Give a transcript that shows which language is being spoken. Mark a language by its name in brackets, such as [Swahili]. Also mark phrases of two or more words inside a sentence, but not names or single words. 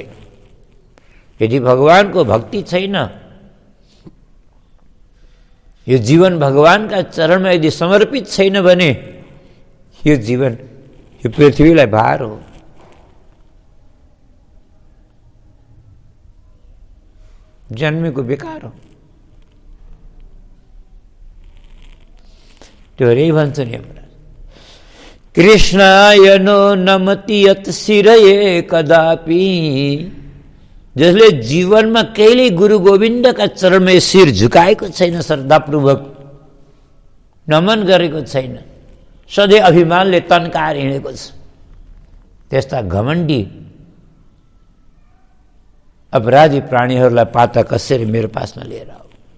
[Nepali] यदि भगवानको भक्ति छैन, यो जीवन भगवानका चरणमा यदि समर्पित छैन भने यो जीवन, यो पृथ्वीलाई भार हो। जन्मेको बेकार हो। त्यो रे भन्छ नि हाम्रो, [Sanskrit] कृष्णाय नो नमति यत शिरये कदापि। [Nepali] जसले जीवनमा कहिले गुरु गोविन्दका चरणमा शिर झुकाएको छैन, श्रद्धापूर्वक नमन गरेको छैन, सधैँ अभिमानले तन्काएर हिँडेको छ, त्यस्ता घमण्डी अपराधी प्राणीहरूलाई पाता कसरी मेरो पासमा लिएर आऊ।